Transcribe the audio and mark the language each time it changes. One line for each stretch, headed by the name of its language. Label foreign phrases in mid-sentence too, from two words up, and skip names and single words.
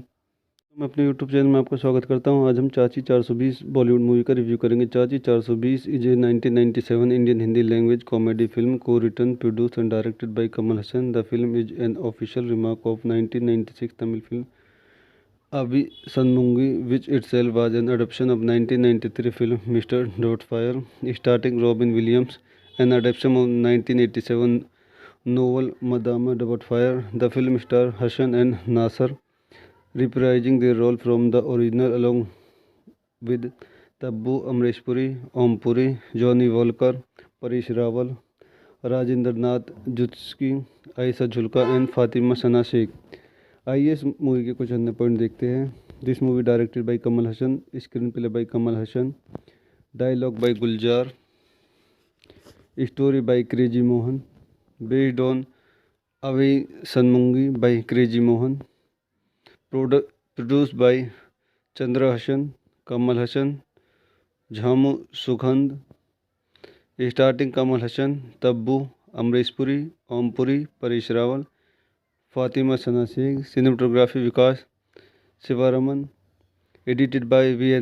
Hindi: मैं अपने यूट्यूब चैनल में आपका स्वागत करता हूँ। आज हम चाची 420
English: Bollywood movie
Hindi: का रिव्यू करेंगे।
English: Chachi 420 is a 1997 Indian Hindi language comedy film co-written produced and directed by Kamal Hassan. The film is an official remark of 1996 Tamil film Abhi Sanmungi which itself was an adaptation of 1993 film Mr. Doubtfire, starring Robin Williams, an adaptation of 1987 novel Madame Doubtfire. The film stars Hassan and Nasser, reprising their role from the original along with Tabbu Amresh Puri, Om Puri, Johnny Walker, Paresh Rawal, Rajendra Nath Jutski, Aisha Julka and Fatima Sana Sheikh।
Hindi: आइए इस मूवी के कुछ अन्य पॉइंट देखते हैं।
English: This movie directed by Kamal Hassan, screenplay by Kamal Hassan, dialogue by Gulzar, Story by Crazy Mohan, based on Ave Sanmungi by Crazy Mohan, produced by Chandra Hassan, Kamal Hassan, Jhamu Sugandh, starting Kamal Hassan, Tabbu, Amrish Puri, Om Puri, Paresh Rawal, Fatima Sana Sheikh, cinematography Vikas Shivaraman, edited by V.N.